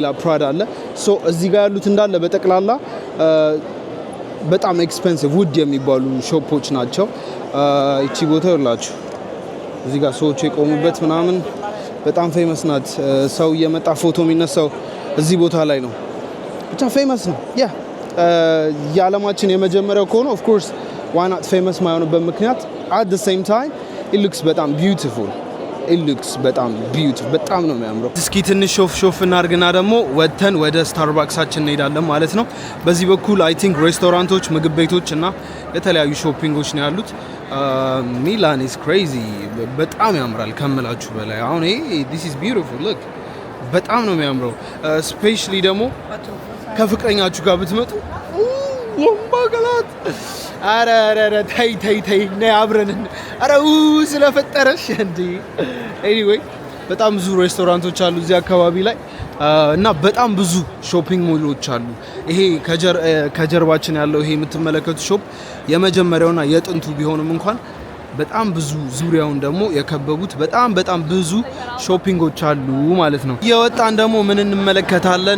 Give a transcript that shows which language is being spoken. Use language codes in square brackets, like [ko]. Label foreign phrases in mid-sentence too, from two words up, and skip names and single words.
[am] ፕራዳ አለ። እዚህ ጋር ያሉት እንዳለ በጠቅላላ በጣም ኤክስፔንሲቭ ውድ የሚባሉ ሾፖች ናቸው። እቺ ቦታ ይላችሁ እዚህ ጋር ሰዎች የቆሙበት ምናምን በጣም ፌመስ ናት። ሰው እየመጣ ፎቶ የሚነሳው እዚህ ቦታ ላይ ነው። ብቻ ፌመስ ነው። የዓለማችን የመጀመሪያው ከሆነ [en] of course why [am] ናት ፌመስ ማይሆንበት ምክንያት [en] at the same time it looks [am] በጣም ቢዩቲፉል በጣም ነው የሚያምረው። እስኪ ትንሽ ሾፍ እናርግና ደግሞ ወጥተን ወደ ስታርባክሳችን እንሄዳለን ማለት ነው። በዚህ በኩል [en] I think [am] ሬስቶራንቶች፣ ምግብ ቤቶች እና የተለያዩ ሾፒንጎች ነው ያሉት። [en] Milan is crazy [am] በጣም ያምራል ከምላችሁ በላይ። አሁን ይሄ [en] this is beautiful look [am] በጣም ነው የሚያምረው። ስፔሻሊ ደግሞ ከፍቅረኛችሁ ጋር ብትመጡ ወምባገላት አረ ተይ ነይ አብረን አረ ስለፈጠረሽ እንዴ። ኤኒዌይ በጣም ብዙ ሬስቶራንቶች አሉ እዚህ አካባቢ ላይ እና በጣም ብዙ ሾፒንግ ሞሎች አሉ። ይሄ ከጀርባችን ያለው ይሄ የምትመለከቱት ሾፕ የመጀመሪያውና የጥንቱ ቢሆንም እንኳን በጣም ብዙ ዙሪያውን ደግሞ የከበቡት በጣም ብዙ ሾፒንጎች አሉ ማለት ነው። የወጣን ደግሞ ምን እንመለከታለን?